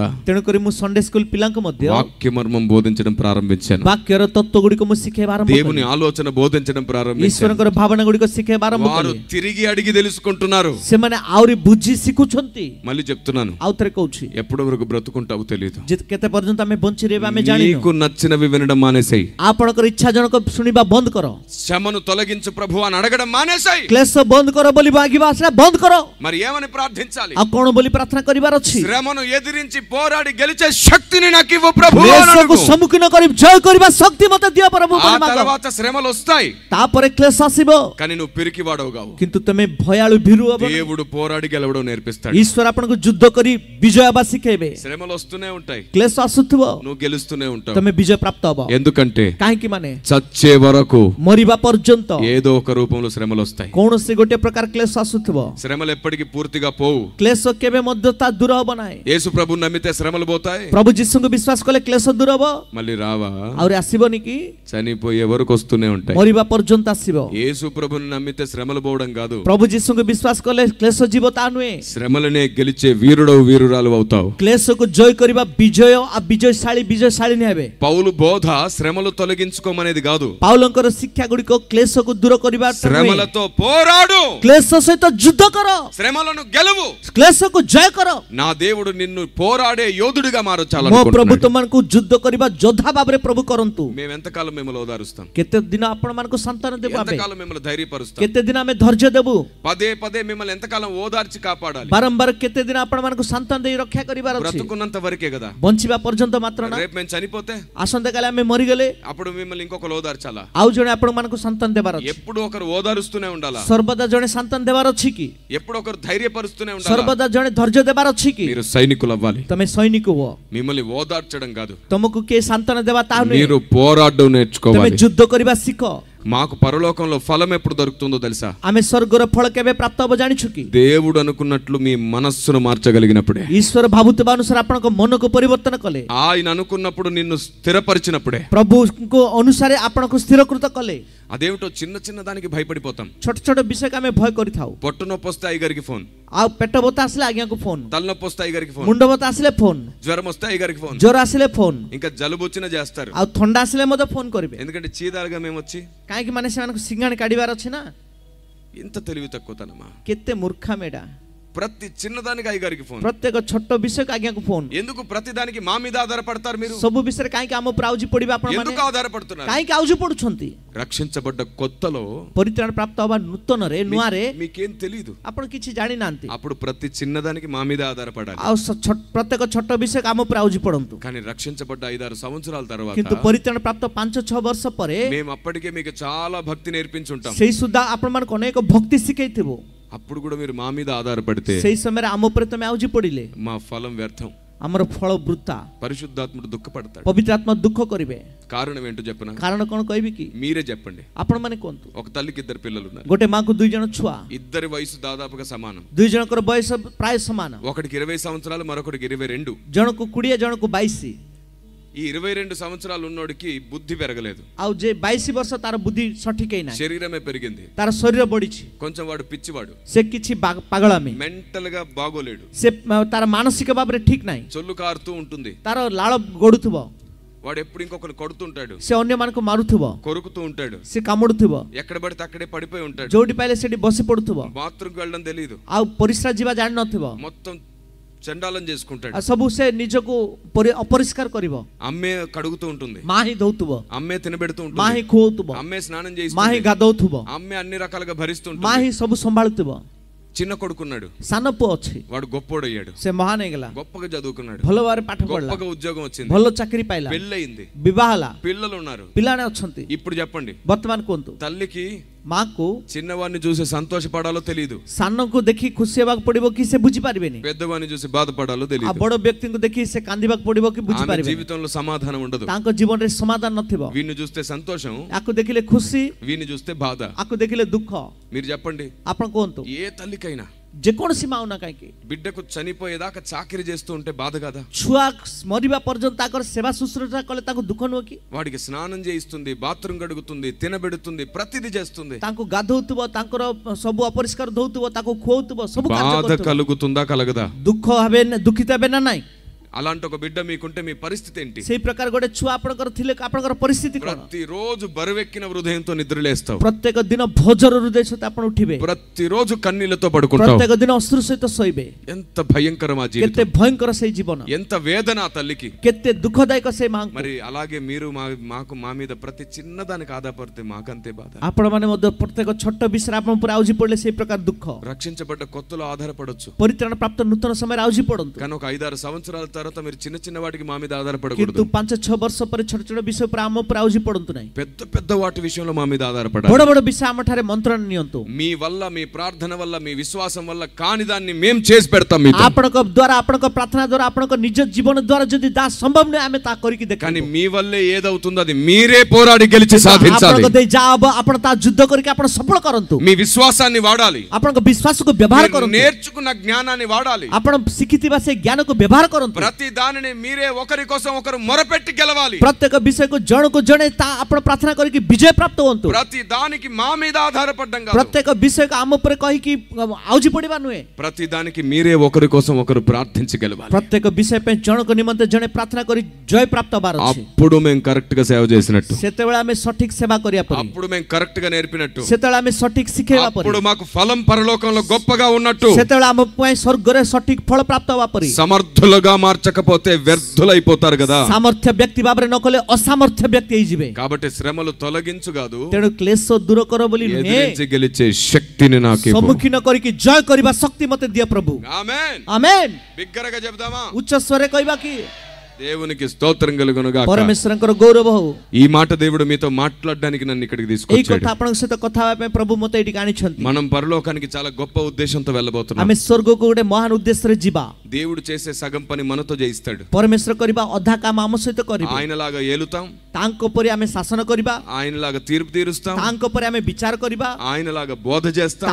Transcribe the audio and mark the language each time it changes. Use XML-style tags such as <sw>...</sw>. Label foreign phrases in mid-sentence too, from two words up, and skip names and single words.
<or>ତେଣୁକରି ମୁଁ</or> <en>Sunday school</en> <or>ପିଲାଙ୍କୁ ମଧ୍ୟ</or> <te>వాక్య మర్మం బోధించడం ప్రారంభించాను.</te> <or>ବାକ୍ୟର ତତ୍ତ୍ୱ ଗୁଡ଼ିକ ମୁଁ ଶିଖେଇବା ଆରମ୍ଭ</or> <te>దేవుని</te> <or>କଲି।</or> <te>ఆలోచన బోధించడం ప్రారంభించాను.</te> <or>ଈଶ୍ୱରଙ୍କର ଭାବନା ଗୁଡ଼ିକ ଶିଖେଇବା ଆରମ୍ଭ</or> <te>వారు</te> <or>କଲି।</or> <te>తిరిగి అడిగి తెలుసుకుంటున్నారు.</te> <or>ସେମାନେ ଆହୁରି ବୁଝି ଶିଖୁଛନ୍ତି।</or> <te>మళ్ళీ చెప్తున్నాను,</te> <or>ଆଉ ଥରେ କହୁଛି,</or> <te>ఎప్పటి వరకు బ్రతుకుంటావు తెలియదు.</te> <or>କେତେ ପର୍ଯ୍ୟନ୍ତ ଆମେ ବଞ୍ଚି ରହିବା ଆମେ ଜାଣିନୁ।</or> <te>నీకు నచ్చినవి వినడం మానేసేయి.</te> <or>ଆପଣଙ୍କର ଇଚ୍ଛା ଜଣକ ଶୁଣିବା ବନ୍ଦ କର।</or> <te>శ్రమను తొలగించు ప్రభు అని అడగడం మానేసాయి.</te> <or>କ୍ଲେଶ ବନ୍ଦ କର ବୋଲି ମାଗିବା ସେଟା ବନ୍ଦ କର.</or> <te>మరి ఏమని ప్రార్థించాలి?</te> <or>ଆଉ କଣ ବୋଲି ପ୍ରାର୍ଥନା କରିବାର ଅଛି?</or> <te>శ్రమను ఎదిరించి పోరాడి గెలిచే శక్తిని నాకు ఇవ్వు ప్రభు.</te> <or>କ୍ଲେଶକୁ ସମ୍ମୁଖୀନ କରି ଜୟ କରିବା ଶକ୍ତି ମତେ ଦିଅ ପ୍ରଭୁ</or> <te>ఆ</te> <or>ବୋଲି ମାଗ.</or> <te>తర్వాత శ్రమలు వస్తాయి,</te> <or>ତାପରେ କ୍ଲେଶ ଆସିବ,</or> <te>కానీ నువ్వు పిరికివాడవు కావు.</te> <or>କିନ୍ତୁ ତମେ ଭୟାଳୁ ଭୀରୁ ହବ.</or> <te>దేవుడు పోరాడి గెలవడం నేర్పిస్తాడు.</te> <or>ଈଶ୍ୱର ଆପଣଙ୍କୁ ଯୁଦ୍ଧ କରି ବିଜୟ ହେବା ଶିଖେଇବେ.</or> <te>శ్రమలు వస్తూనే ఉంటాయి,</te> <or>କ୍ଲେଶ ଆସୁଥିବ,</or> <te>నువ్వు గెలుస్తూనే ఉంటావు.</te> <or>ତମେ ବିଜୟ ପ୍ରାପ୍ତ ହବ.</or> <te>ఎందుకంటే</te> <or>କାହିଁକି ମାନେ</or> <te>చచ్చే వరకు</te> <or>ମରିବା ପର୍ଯ୍ୟନ୍ତ</or> <te>ఏదో ఒక రూపంలో శ్రమలు వస్తాయి.</te> <or>କୌଣସି ଗୋଟେ ପ୍ରକାର କ୍ଲେଶ ଆସୁଥିବ.</or> <te>శ్రమలు ఎప్పటికీ పూర్తిగా పోవు.</te> <or>କ୍ଲେଶ କେବେ ମଧ୍ୟ ତା ଦୂର ହବ ନାହିଁ.</or> <te>యేసు ప్రభుని నమ్మితే శ్రమలు పోతాయి,</te> <or>ପ୍ରଭୁ ଯୀଶୁଙ୍କୁ ବିଶ୍ୱାସ କଲେ କ୍ଲେଶ ଦୂର ହବ.</or> <te>మళ్ళీ రావా?</te> <or>ଆହୁରି ଆସିବନି କି?</or> <te>చనిపోయే వరకు వస్తూనే ఉంటాయి.</te> <or>ମରିବା ପର୍ଯ୍ୟନ୍ତ ଆସିବ.</or> <te>యేసు ప్రభుని నమ్మితే శ్రమలు పోవడం కాదు,</te> <or>ପ୍ରଭୁ ଯୀଶୁଙ୍କୁ ବିଶ୍ୱାସ କଲେ କ୍ଲେଶ ଯିବ ତା ନୁହେଁ.</or> <te>శ్రమలనే గెలిచే వీరుడవు వీరురాలు అవుతావు.</te> <or>କ୍ଲେଶକୁ ଜୟ କରିବା ବିଜୟ ଆଉ ବିଜୟଶାଳୀ ହେବେ.</or> <te>పౌలు బోధ శ్రమలు తొలగించుకోమనేది కాదు,</te> <or>ପାଉଲଙ୍କର ଶିକ୍ଷା ଗୁଡ଼ିକ କ୍ଲେଶକୁ ଦୂର କରିବା ନୁହେଁ.</or> <te>శ్రమలతో పోరాడు,</te> <or>କ୍ଲେଶ ସହିତ ଯୁଦ୍ଧ କର,</or> <te>శ్రమలను గెలువు.</te> <or>କ୍ଲେଶକୁ ଜୟ କର.</or> <te>నా దేవుడు నిన్ను పోరాడే యోధుడిగా</te> <or>ମୋ ପ୍ରଭୁ</or> <te>మార్చాలనుకుంటున్నాడు.</te> <or>ତୁମମାନଙ୍କୁ ଯୁଦ୍ଧ କରିବା ଯୋଦ୍ଧା ଭାବରେ ପ୍ରଭୁ କରନ୍ତୁ.</or> <te>మేము ఎంతకాలం మిమ్మల్ని ఓదారుస్తాం?</te> <or>କେତେ ଦିନ ଆପଣମାନଙ୍କୁ ସାନ୍ତ୍ୱନା ଦେବୁ ଆମେ?</or> <te>ఎంతకాలం మిమ్మల్ని ధైర్యపరుస్తాం?</te> <or>କେତେ ଦିନ ଆମେ ଧୈର୍ଯ୍ୟ ଦେବୁ?</or> <te>పదే పదే మిమ్మల్ని ఎంతకాలం ఓదార్చి కాపాడాలి?</te> <or>ବାରମ୍ବାର କେତେ ଦିନ ଆପଣମାନଙ୍କୁ ସାନ୍ତ୍ୱନା ଦେଇ ରକ୍ଷା କରିବାର ଅଛି?</or> <te>బ్రతుకున్నంత వరకే కదా.</te> <or>ବଞ୍ଚିବା ପର୍ଯ୍ୟନ୍ତ ମାତ୍ର ନା.</or> <te>రేపు మేము చనిపోతే</te> <or>ଆସନ୍ତାକାଲି ଆମେ ମରିଗଲେ</or> <te>అప్పుడు మిమ్మల్ని ఇంకొకరు ఓదార్చాలా?</te> <or>ଆଉ ଜଣେ ଆପଣମାନଙ୍କୁ ସାନ୍ତ୍ୱନା ଦେବାର ଅଛି.</or> <te>ఎప్పుడు ఒకరు ఓదారుస్తూనే ఉండాలా?</te> <or>ସର୍ବଦା ଜଣେ ସାନ୍ତ୍ୱନା ଦେବାର ଅଛି କି?</or> <te>ఎప్పుడు ఒకరు ధైర్యపరుస్తూనే ఉండాలా?</te> <or>ସର୍ବଦା ଜଣେ ଧୈର୍ଯ୍ୟ ଦେବାର ଅଛି କି?</or> <te>మీరు సైనికులు అవ్వాలి,</te> <or>ତମେ ସୈନିକ ହୁଅ.</or> <te>మిమ్మల్ని ఓదార్చడం కాదు,</te> <or>ତମକୁ କିଏ ସାନ୍ତ୍ୱନା ଦେବା ତାହା ନୁହେଁ.</or> <te>మీరు పోరాడడం</te> <or>ତମେ</or> <te>నేర్చుకోవాలి.</te> <or>ଯୁଦ୍ଧ କରିବା ଶିଖ.</or> <te>మాకు పరలోకంలో ఫలం ఎప్పుడు దొరుకుతుందో తెలుసా?</te> <or>ଆମେ ସ୍ୱର୍ଗର ଫଳ କେବେ ପ୍ରାପ୍ତ ହବ ଜାଣିଛୁ କି?</or> <te>దేవుడు అనుకున్నట్లు మీ మనస్సును మార్చగలిగినప్పుడే,</te> <or>ଈଶ୍ୱର ଭାବୁଥିବା ଅନୁସାରେ ଆପଣଙ୍କ ମନକୁ ପରିବର୍ତ୍ତନ କଲେ,</or> <te>ఆయన అనుకున్నప్పుడు నిన్ను స్థిరపరిచినప్పుడే,</te> <or>ପ୍ରଭୁଙ୍କ ଅନୁସାରେ ଆପଣଙ୍କୁ ସ୍ଥିରକୃତ କଲେ.</or> <te>అదేమిటో చిన్న చిన్న దానికి భయపడిపోతాం.</te> <or>ଛୋଟ ଛୋଟ ବିଷୟକୁ ଆମେ ଭୟ କରିଥାଉ.</or> <te>పొట్టు నొప్పి వస్తే అయ్యగారికి ఫోన్,</te> <or>ଆଉ ପେଟ ବଥା ଆସିଲେ ଆଜ୍ଞାକୁ ଫୋନ,</or> <te>తలనొప్పి వస్తే అయ్యగారికి ఫోన్,</te> <or>ମୁଣ୍ଡ ବଥା ଆସିଲେ ଫୋନ,</or> <te>జ్వరం వస్తే అయ్యగారికి ఫోన్,</te> <or>ଜ୍ୱର ଆସିଲେ ଫୋନ,</or> <te>ఇంకా జలుబు వచ్చినా చేస్తారు.</te> <or>ଆଉ ଥଣ୍ଡା ଆସିଲେ ମଧ୍ୟ ଫୋନ କରିବେ.</or> <te>ఎందుకంటే చీదాలుగా మేము వచ్చి</te> <or>କାହିଁକି ମାନେ ସେମାନଙ୍କୁ ସିଙ୍ଗାଣି କାଢିବାର ଅଛି ନା.</or> <te>ఇంత తెలివి తక్కువతనమా?</te> <or>କେତେ ମୂର୍ଖାମି ଏଟା.</or> <te>ప్రతి చిన్నదానికి అయ్యగారికి ఫోన్.</te> <or>ପ୍ରତ୍ୟେକ ଛୋଟ ବିଷୟକୁ ଆଜ୍ଞାକୁ ଫୋନ.</or> <te>ఎందుకు ప్రతి దానికి మా మీద ఆధారపడతారు మీరు?</te> <or>ସବୁ ବିଷୟରେ କାହିଁକି ଆମ ଉପରେ ଆଉଜି ପଡିବା ଆପଣ ମାନେ?</or> <te>ఎందుకు ఆధారపడుతున్నారు?</te> <or>କାହିଁକି ଆଉଜି ପଡୁଛନ୍ତି?</or> <te>రక్షించబడ్డ కొత్తలో</te> <or>ପରିତ୍ରାଣ ପ୍ରାପ୍ତ ହବା ନୂତନରେ ନୂଆରେ</or> <te>మీకేం తెలియదు,</te> <or>ଆପଣ କିଛି ଜାଣିନାହାନ୍ତି.</or> <te>అప్పుడు ప్రతి చిన్నదానికి మా మీద ఆధారపడాలి.</te> <or>ଆଉ ପ୍ରତ୍ୟେକ ଛୋଟ ବିଷୟକୁ ଆମ ଉପରେ ଆଉଜି ପଡନ୍ତୁ.</or> <te>కానీ రక్షించబడ్డ 5-6 సంవత్సరాల తర్వాత</te> <or>କିନ୍ତୁ ପରିତ୍ରାଣ ପ୍ରାପ୍ତ 5-6 ବର୍ଷ ପରେ</or> <te>మేము అప్పటికే మీకు చాలా భక్తి నేర్పించుంటాం.</te> <or>ସେଇ ସୁଦ୍ଧା ଆପଣମାନଙ୍କୁ ଅନେକ ଭକ୍ତି ଶିଖେଇଥିବ.</or> <te>అప్పుడు కూడా మీరు మా మీద ఆధారపడితే</te> <or>ସେଇ ସମୟରେ ଆମ ଉପରେ ତମେ ଆଉଜି ପଡିଲେ</or> <te>మా ఫలం వ్యర్థం.</te> <or>ଆମର ଫଳ ବୃଥା.</or> <te>పరిశుద్ధాత్ముడు దుఃఖపడతాడు.</te> <or>ପବିତ୍ର ଆତ୍ମା ଦୁଃଖ କରିବେ.</or> <te>కారణం ఏంటో చెప్పనా?</te> <or>କାରଣ କଣ କହିବି କି?</or> <te>మీరే చెప్పండి.</te> <or>ଆପଣ ମାନେ କୁହନ୍ତୁ.</or> <te>ఒక తల్లికి 2 పిల్లలు ఉన్నారు.</te> <or>ଗୋଟେ ମାକୁ 2 ଜଣ ଛୁଆ,</or> <te>ఇద్దరి వయసు దాదాపుగా సమానం.</te> <or>2 ଜଣଙ୍କର ବୟସ ପ୍ରାୟ ସମାନ.</or> <te>ఒకడికి 20 సంవత్సరాలు, మరొకడికి 22.</te> <or>ଜଣକୁ 20 ଜଣକୁ 22.</or> <te>ఈ 22 సంవత్సరాలు ఉన్నోడికి బుద్ధి పెరగలేదు,</te> <or>ଆଉ ଯେ 22 ବର୍ଷ ତାର ବୁଦ୍ଧି ସଠିକ ହେଇ ନାହିଁ.</or> <te>శరీరమే పెరిగింది,</te> <or>ତାର ଶରୀର ବଢିଛି.</or> <te>కొంచెం వాడు పిచ్చివాడు,</te> <or>ସେ କିଛି ପାଗଳାମି,</or> <te>మెంటల్ గా బాగోలేడు,</te> <or>ସେ ତାର ମାନସିକ ଭାବରେ ଠିକ ନାହିଁ.</or> <te>చొల్లు కారుతూ ఉంటుంది,</te> <or>ତାର ଲାଳ ଗଡୁଥିବ,</or> <te>వాడు ఎప్పుడు ఇంకొకరు కొడుతుంటాడు,</te> <or>ସେ ଅନ୍ୟମାନଙ୍କୁ ମାରୁଥିବ,</or> <te>కొరుకుతూ ఉంటాడు,</te> <or>ସେ କାମୁଡୁଥିବ,</or> <te>ఎక్కడ పడితే అక్కడే పడిపోయి ఉంటాడు,</te> <or>ଯୋଉଠି ପାଇଲେ ସେଠି ବସି ପଡୁଥିବ,</or> <te>బాత్రూమ్కి వెళ్ళడం తెలియదు,</te> <or>ଆଉ ପରିସ୍ରା ଯିବା ଜାଣି ନଥିବ,</or> <te>మొత్తం చండాలం చేసుకుంటాడు,</te> <or>ଆଉ ସବୁ ସେ ନିଜକୁ ଅପରିଷ୍କାର କରିବ.</or> <te>అమ్మే కడుగుతూ ఉంటుంది,</te> <or>ମା ହିଁ ଧଉଥିବ,</or> <te>అమ్మే తినబెడుతూ</te> <or>ମା</or> <te>ఉంటుంది,</te> <or>ହିଁ ଖୁଆଉଥିବ,</or> <te>అమ్మే స్నానం</te> <or>ମା ହିଁ</or> <te>చేయిస్తుంది,</te> <or>ଗାଧଉଥିବ,</or> <te>అమ్మే అన్ని రకాలుగా</te> <or>ମା</or> <te>భరిస్తుంటుంది.</te> <or>ହିଁ ସବୁ ସମ୍ଭାଳୁଥିବ.</or> <te>చిన్న కొడుకున్నాడు,</te> <or>ସାନ ପୁଅ ଅଛି,</or> <te>వాడు గొప్పోడయ్యాడు,</te> <or>ସେ ମହାନ ହେଇଗଲା,</or> <te>గొప్పగా చదువుకున్నాడు,</te> <or>ଭଲ ଭାବରେ ପାଠ ପଢିଲା,</or> <te>గొప్పగా ఉద్యోగం వచ్చింది,</te> <or>ଭଲ ଚାକିରି ପାଇଲା,</or> <te>పెళ్ళయింది,</te> <or>ବିବାହ ହେଲା,</or> <te>పిల్లలు ఉన్నారు.</te> <or>ପିଲାମାନେ ଅଛନ୍ତି.</or> <te>ఇప్పుడు చెప్పండి,</te> <or>ବର୍ତ୍ତମାନ କୁହନ୍ତୁ,</or> <te>తల్లికి</te> <or>ମାକୁ</or> <te>చిన్నవాడిని చూసి సంతోషపడాలో తెలియదు,</te> <or>ସାନକୁ ଦେଖି ଖୁସି ହେବାକୁ ପଡିବ କି ସେ ବୁଝିପାରିବେନି,</or> <te>పెద్దవాడిని చూసి బాధపడాలో</te> <or>ଆଉ</or> <te>తెలియదు.</te> <or>ବଡ ବ୍ୟକ୍ତିଙ୍କୁ ଦେଖି ସେ କାନ୍ଦିବାକୁ ପଡିବ କି</or> <te>ఆమె</te> <or>ବୁଝିପାରିବେନି.</or> <te>జీవితంలో సమాధానం ఉండదు.</te> <or>ତାଙ୍କ ଜୀବନରେ ସମାଧାନ ନଥିବ.</or> <te>వీడిని చూస్తే సంతోషం,</te> <or>ଆକୁ ଦେଖିଲେ ଖୁସି,</or> <te>వీడిని చూస్తే బాధ.</te> <or>ଆକୁ ଦେଖିଲେ ଦୁଃଖ.</or> <te>మీరు చెప్పండి,</te> <or>ଆପଣ କୁହନ୍ତୁ,</or> <te>ఏ తల్లికైనా</te> <or>ଯେକୌଣସି ମା ନା କାହିଁକି</or> <te>బిడ్డకు చనిపోయేదాకా చాకిరి చేస్తూ ఉంటే బాధ కదా?</te> <or>ଛୁଆ ମରିବା ପର୍ଯ୍ୟନ୍ତ ତାଙ୍କର ସେବା ଶୁଶ୍ରୂଷା କଲେ ତାଙ୍କୁ ଦୁଃଖ ନୁହଁ କି?</or> <te>వాడికి స్నానం చేయిస్తుంది, బాత్రూమ్ గడుగుతుంది, తినబెడుతుంది, ప్రతిదీ చేస్తుంది.</te> <or>ତାଙ୍କୁ ଗାଧଉଥିବ, ତାଙ୍କର ସବୁ ଅପରିଷ୍କାର ଧଉଥିବ, ତାକୁ ଖୁଆଉଥିବ, ସବୁ କାର୍ଯ୍ୟ</or> <te>బాధ</te> <or>କରୁଥିବ.</or> <te>కలుగుతుందా కలగదా?</te> <or>ଦୁଃଖ ହେବେ, ଦୁଃଖିତ ହେବେ ନା ନାଇଁ?</or> <te>అలాంటి ఒక బిడ్డ మీకుంటే మీ పరిస్థితి ఏంటి?</te> <or>ସେଇ ପ୍ରକାର ଗୋଟେ ଛୁଆ ଆପଣଙ୍କର ଥିଲେ ଆପଣଙ୍କର ପରିସ୍ଥିତି କ'ଣ?</or> <te>ప్రతిరోజు బరువెక్కిన హృదయంతో నిద్రలేస్తావు,</te> <or>ପ୍ରତ୍ୟେକ ଦିନ ଭୋଜର ହୃଦୟ ସହିତ ଆପଣ ଉଠିବେ,</or> <te>ప్రతిరోజు కన్నీళ్లతో పడుకుంటావు,</te> <or>ପ୍ରତ୍ୟେକ ଦିନ ଅଶ୍ରୁ ସହିତ ଶୋଇବେ।</or> <te>ఎంత భయంకరం ఆ</te> <or>କେତେ</or> <te>జీవితం,</te> <or>ଭୟଙ୍କର ସେଇ ଜୀବନ,</or> <te>ఎంత వేదన ఆ తల్లికి।</te> <or>କେତେ ଦୁଃଖଦାୟକ ସେ ମାଙ୍କୁ।</or> <te>మరి అలాగే మీరు మా మీద ప్రతి చిన్నదానికి ఆధారపడితే మాకంతే బాధ।</te> <or>ଆପଣମାନେ ମଧ୍ୟ ପ୍ରତ୍ୟେକ ଛୋଟ ବିଷୟରେ ଆପଣ ଉପରେ ଆଉଜି ପଡ଼ିଲେ ସେଇ ପ୍ରକାର ଦୁଃଖ।</or> <te>రక్షించబడ్డ కొత్తలో ఆధారపడొచ్చు,</te> <or>ପରିତ୍ରାଣ ପ୍ରାପ୍ତ ନୂତନ ସମୟରେ ଆଉଜି ପଡ଼ନ୍ତୁ,</or> <te>కానీ ఒక 5-6 సంవత్సరాల తర్వాత మీరు చిన్న చిన్న వాటికి మా మీద</te> <or>କିନ୍ତୁ</or> <te>ఆధారపడకూడదు।</te> <or>5-6 ବର୍ଷ ପରେ ଛୋଟ ଛୋଟ ବିଷୟ ଉପରେ ଆମ ଉପରେ ଆଉଜି ପଡ଼ନ୍ତୁ ନାହିଁ।</or> <te>పెద్ద పెద్ద వాటి విషయంలో మా మీద ఆధారపడాలి।</te> <or>ବଡ଼ ବଡ଼ ବିଷୟ ଆମ ଠାରେ ମନ୍ତ୍ରଣ ନିଅନ୍ତୁ।</or> <te>మీ వల్ల, మీ ప్రార్థన వల్ల, మీ విశ్వాసం వల్ల కాని దాన్ని మేము చేసి పెడతాం మీతో।</te> <or>ଆପଣଙ୍କ ଦ୍ୱାରା, ଆପଣଙ୍କ ପ୍ରାର୍ଥନା ଦ୍ୱାରା, ଆପଣଙ୍କ ନିଜ ଜୀବନ ଦ୍ୱାରା ଯଦି ତାହା ସମ୍ଭବ ନୁହେଁ ଆମେ ତାହା କରିକି</or> <te>కానీ</te> <or>ଦେଖାନ୍ତୁ।</or> <te>మీ వల్లే ఏదవుతుందో అది మీరే పోరాడి గెలిచి సాధించాలి।</te> <or>ଆପଣଙ୍କ ଦେଇ ଯାହା ହବ ଆପଣ ତାହା ଯୁଦ୍ଧ କରିକି ଆପଣ ସଫଳ କରନ୍ତୁ।</or> <te>మీ విశ్వాసాన్ని వాడాలి,</te> <or>ଆପଣଙ୍କ ବିଶ୍ୱାସକୁ ବ୍ୟବହାର</or> <te>మీరు</te> <or>କରନ୍ତୁ,</or> <te>నేర్చుకున్న జ్ఞానాన్ని వాడాలి।</te> <or>ଆପଣ ଶିଖିଥିବା ସେ ଜ୍ଞାନକୁ ବ୍ୟବହାର କରନ୍ତୁ।</or> <te>ప్రతి దానిని మీరే ఒకరి కోసం ఒకరు మొరపెట్టి గెలవాలి।</te> <or>ପ୍ରତ୍ୟେକ ବିଷୟକୁ ଜଣକୁ ଜଣେ ତା ଆପଣ ପ୍ରାର୍ଥନା କରିକି ବିଜୟ ପ୍ରାପ୍ତ ହୁଅନ୍ତୁ।</or> <te>ప్రతి దానికి మా మీద ఆధారపడ్డం కాదు,</te> <or>ପ୍ରତ୍ୟେକ ବିଷୟକୁ ଆମ ଉପରେ କହିକି ଆଉଜି ପଡ଼ିବା ନୁହେଁ।</or> <te>ప్రతి దానికి మీరే ఒకరి కోసం ఒకరు ప్రార్థించి గెలవాలి।</te> <or>ପ୍ରତ୍ୟେକ ବିଷୟ ପାଇଁ ଜଣଙ୍କ ନିମନ୍ତେ ଜଣେ ପ୍ରାର୍ଥନା କରି ଜୟ ପ୍ରାପ୍ତ ହେବାର ଅଛି।</or> <te>అప్పుడు మేము కరెక్ట్ గా సేవ చేసినట్టు,</te> <or>ସେତେବେଳେ ଆମେ ସଠିକ ସେବା କରିବା ପରି,</or> <te>అప్పుడు మేము కరెక్ట్ గా నేర్పినట్టు,</te> <or>ସେତେବେଳେ ଆମେ ସଠିକ ଶିଖେଇବା ପରି,</or> <te>అప్పుడు మాకు ఫలం పరలోకంలో గొప్పగా ఉన్నట్టు,</te> <or>ସେତେବେଳେ ଆମ ପାଇଁ ସ୍ୱର୍ଗରେ ସଠିକ ଫଳ ପ୍ରାପ୍ତ ହେବା ପରି।</or> <te>సమర్థులుగా మార్చకపోతే వ్యర్థులైపోతారు కదా।</te> <or>ସାମର୍ଥ୍ୟ ବ୍ୟକ୍ତି ଭାବରେ ନ କଲେ ଅସାମର୍ଥ୍ୟ ବ୍ୟକ୍ତି ହେଇଯିବେ।</or> <te>కాబట్టి శ్రమలు తొలగించు కాదు,</te> <or>ତେଣୁ କ୍ଲେଶ ଦୂର କର ବୋଲି ନୁହେଁ,</or> <te>ఎదిరించి గెలిచే శక్తిని నాకు ఇవ్వు।</te> <or>ସମ୍ମୁଖୀନ କରିକି ଜୟ କରିବା ଶକ୍ତି ମତେ ଦିଅ ପ୍ରଭୁ।</or> <te>ఆమేన్।</te> <or>ଆମେନ୍।</or> <te>బిగ్గరగా చెప్దామా?</te> <or>ଉଚ୍ଚ ସ୍ୱରରେ କହିବା କି</or> <te>దేవునికి స్తోత్రం కలుగును గాక।</te> <or>ପରମେଶ୍ୱରଙ୍କର ଗୌରବ ହଉ।</or> <te>ఈ మాట దేవుడు మీతో మాట్లాడడానికి నన్ను ఇక్కడికి</te> <or>ଏଇ</or> <te>తీసుకొచ్చాడు।</te> <or>କଥା ଆପଣଙ୍କ ସହିତ କଥା ହେବା ପାଇଁ ପ୍ରଭୁ ମତେ ଏଠିକି ଆଣିଛନ୍ତି।</or> <te>మనం పరలోకానికి చాలా గొప్ప ఉద్దేశంతో వెళ్ళబోతున్నాం।</te> <or>ଆମେ ସ୍ୱର୍ଗକୁ ଗୋଟେ ମହାନ ଉଦ୍ଦେଶ୍ୟରେ ଯିବା।</or> <te>దేవుడు చేసే సగం పని మనతో చేయిస్తాడు।</te> <or>ପରମେଶ୍ୱର କରିବା ଅଧା କାମ ଆମ ସହିତ କରିବେ।</or> <te>ఆయనలాగా ఏలుతాం,</te> <or>ତାଙ୍କ ପରି ଆମେ ଶାସନ କରିବା,</or> <te>ఆయనలాగా తీర్పు తీరుస్తాం,</te> <or>ତାଙ୍କ ପରି ଆମେ ବିଚାର କରିବା,</or> <te>ఆయనలాగా బోధ చేస్తాం,</te>